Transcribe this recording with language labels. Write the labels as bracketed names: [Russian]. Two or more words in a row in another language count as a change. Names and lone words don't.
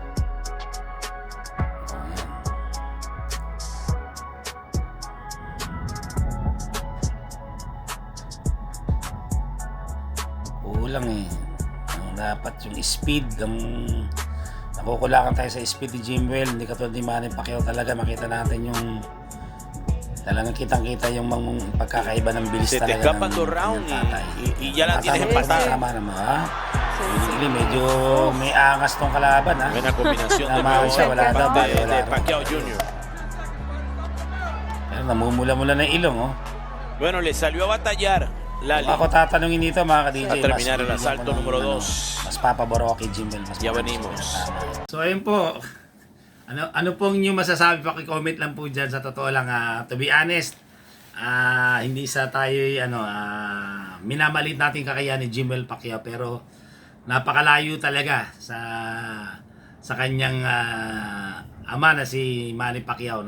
[Filipino] Kulang dapat yung speed ang nakukulangan tayo sa speed ni Jimwell. Hindi katulad ni Manny Pacquiao talaga. Makita natin yung Talagang kitang-kita yung pagkakaiba ng bilis [Spanish] Se te [Filipino] talaga [Spanish] escapan dos rounds [Filipino] tatay. [Spanish] y ya la tienes [Filipino] Tatay, [Spanish] empatada. [Filipino] tama naman, ha? Hindi, medyo may angas tong kalaban, ha? [Spanish] Buena combinación de [Filipino] Tama siya, [Spanish] nuevo [Filipino] wala daw, [Spanish] de, [Filipino] wala [Spanish] de [Filipino] rin. Pacquiao Jr. Pero namumula-mula na ilong, oh. [Spanish] Bueno, le salió a batallar Lali. [Filipino] Kung ako tatanungin dito, mga ka-DJ, [Spanish] A terminar el [Filipino] bibigyan [Spanish] asalto [Filipino] ko ng, [Spanish] número [Filipino] ano, 2. mas papaboro kay Jimmel. Mas [Spanish] Ya [Filipino] matamis [Spanish] venimos. [Filipino] siya, tama. So, ayun po. Ano pong inyong masasabi? Paki-comment lang po dyan. Sa totoo lang, [English] to be honest, [Filipino] hindi sa tayo, minamalit natin kakayahan ni Jimmel Pacquiao, pero napakalayo talaga sa kanyang ama na si Manny Pacquiao.